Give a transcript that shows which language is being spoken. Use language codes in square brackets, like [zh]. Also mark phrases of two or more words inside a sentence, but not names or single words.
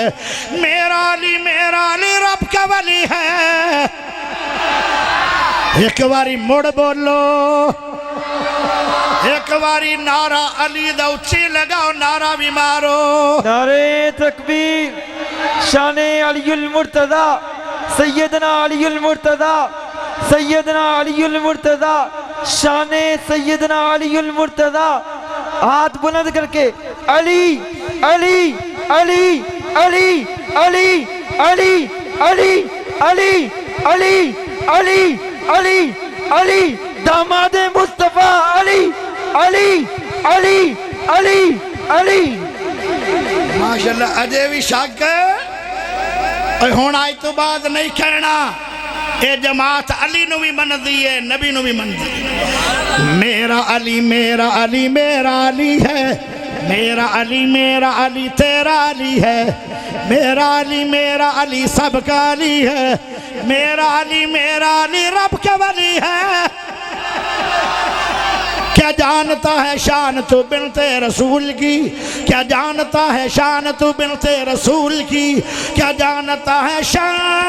[ur] میرا علی رب کا ولی ہے. [pa] ایک باری مڑ بولو، ایک باری نعرہ علی دا اچی لگاؤ، نعرہ بھی مارو. [ur] نعرۂ تکبیر. شانِ علی المرتضیٰ سیدنا علی المرتضیٰ، سیدنا علی المرتضیٰ، شانِ سیدنا علی المرتضیٰ. ہاتھ بلند کرکے علی علی علی علی علی علی علی علی علی علی علی علی دامادِ مصطفیٰ علی علی علی علی علی. [pa] ماشاءاللہ اجے بھی شک ہن اج تو بعد نہیں کہنا. یہ جماعت علی نوں بھی مندی ہے، نبی نوں بھی مندی ہے. [ur] میرا علی میرا علی میرا علی ہے. میرا علی تیرا علی ہے. میرا علی سب کا علی ہے. میرا علی رب کا ولی ہے. کیا جانتا ہے شان تو بنتِ رسول کی? کیا جانتا ہے شان تو بنتِ رسول کی? کیا جانتا ہے شان